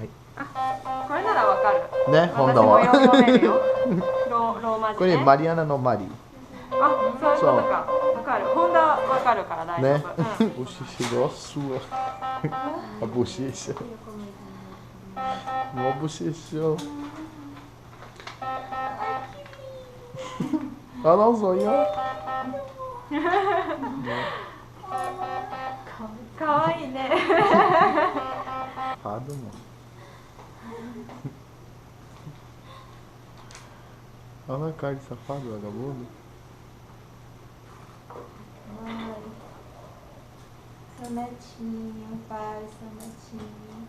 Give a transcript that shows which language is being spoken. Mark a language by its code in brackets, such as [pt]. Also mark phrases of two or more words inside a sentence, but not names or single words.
[ja] これならわかる。ね、ホンダ私もは。読めるよ。ローマ字これね。マリアナのマリ。あ、そういうことか。わかる。ホンダわかるから大丈ね夫。。 [pt] Bochecha igual a sua. A bochecha. Mó bochechão. Olha lá os olhos, ó. [ja] かわいいね。 [pt] Safado, mano. Olha a cara de safado, vagabundo. Ai, seu netinho, pai, seu netinho.